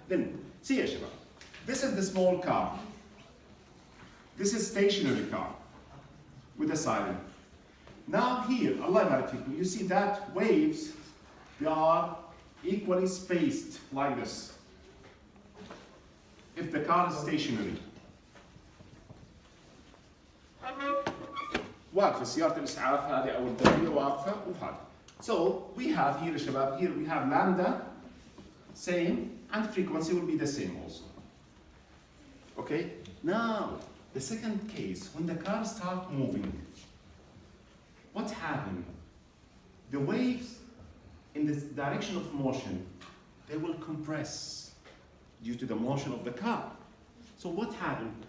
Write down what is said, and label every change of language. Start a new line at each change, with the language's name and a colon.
English: Then, see
Arabic: ya, Shabab.
English: This is the small car. This is stationary car with a siren. Now here,
Arabic: Allah Barak fikum,
English: you see that waves, they are equally spaced like this. If the car is stationary.
Arabic: واقفة سيارة الإسعاف هذه أو الدورية واقفة وهذا.
English: So we have here
Arabic: يا شباب,
English: here we have lambda same and frequency will be the same also. Okay? Now the second case, when the car starts moving, what happened? The waves in this direction of motion, they will compress due to the motion of the car. So what happened?